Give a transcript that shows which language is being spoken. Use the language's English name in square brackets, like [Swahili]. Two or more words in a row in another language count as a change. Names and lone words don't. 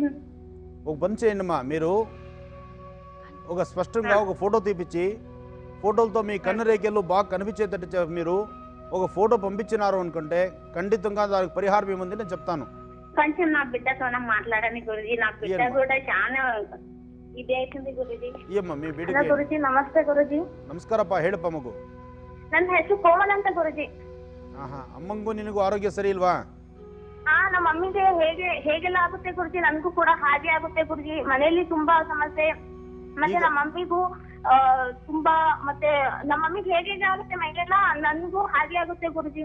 [Telugu] ఒక పని చేయండి అమ్మా, మీరు ఒక స్పష్టంగా ఒక ఫోటో తీపిచ్చి ఫోటోలతో మీ కన్ను రేఖలు బాగా కనిపించేటట్టు మీరు ఒక ఫోటో పంపించినారు అనుకుంటే ఖండితంగా దానికి పరిహారం ఏముంది నేను చెప్తాను. కొంచెం నా బిడ్డతో మాట్లాడని గురుజీ. నా బిడ్డ కూడా చాలా ఇది అవుతుంది గురుజీ. ఏమ్మా మీ బిడ్డ? [Kannada] ಗುರುಜಿ ನಮಸ್ತೆ ಗುರುಜಿ. ನಮಸ್ಕಾರಪ್ಪ, ಹೇಳಪ್ಪ ಮಗು. ನನ್ನ ಹೆಸರು ಕೋಮಲ್ ಅಂತ ಗುರುಜಿ. ಅಮ್ಮಂಗೂ ನಿನಗೂ ಆರೋಗ್ಯ ಸರಿ ಇಲ್ವಾ? ನಮ್ಮ ಮಮ್ಮಿಗೆ ಹೇಗೆಲ್ಲ ಆಗುತ್ತೆ ಗುರುಜಿ, ನನ್ಗೂ ಕೂಡ ಹಾಗೆ ಆಗುತ್ತೆ ಗುರುಜಿ. ಮನೆಯಲ್ಲಿ ತುಂಬಾ ಸಮಸ್ಯೆ, ಮತ್ತೆ ನಮ್ಮ ಮಮ್ಮಿಗೂ ತುಂಬಾ, ಮತ್ತೆ ನಮ್ಮ ಮಮ್ಮಿಗೆ ಹೇಗೆ ಆಗುತ್ತೆ ಮೈಗೆಲ್ಲ, ನನ್ಗೂ ಹಾಗೆ ಆಗುತ್ತೆ ಗುರುಜಿ.